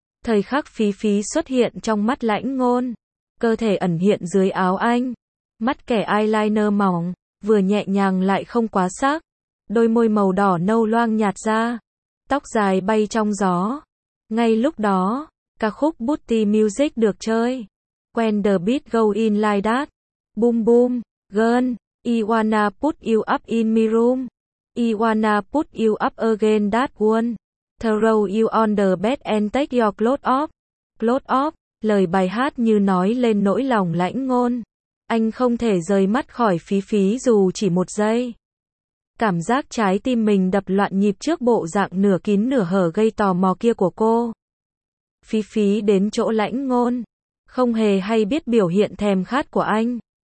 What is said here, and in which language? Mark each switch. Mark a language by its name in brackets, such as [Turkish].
[Vietnamese] Thời khắc Phí Phí xuất hiện trong mắt Lãnh Ngôn. Cơ thể ẩn hiện dưới áo anh. Mắt kẻ eyeliner mỏng, vừa nhẹ nhàng lại không quá sắc. Đôi môi màu đỏ nâu loang nhạt ra. Tóc dài bay trong gió. Ngay lúc đó, ca khúc Booty Music được chơi. [English] When the beat go in like that. Boom boom, girl, I wanna put you up in my room. I wanna put you up again that one. Throw you on the bed and take your clothes off. Clothes off, [Vietnamese] lời bài hát như nói lên nỗi lòng Lãnh Ngôn. Anh không thể rời mắt khỏi Phí Phí dù chỉ một giây. Cảm giác trái tim mình đập loạn nhịp trước bộ dạng nửa kín nửa hở gây tò mò kia của cô. Phí Phí đến chỗ Lãnh Ngôn. Không hề hay biết biểu hiện thèm khát của anh.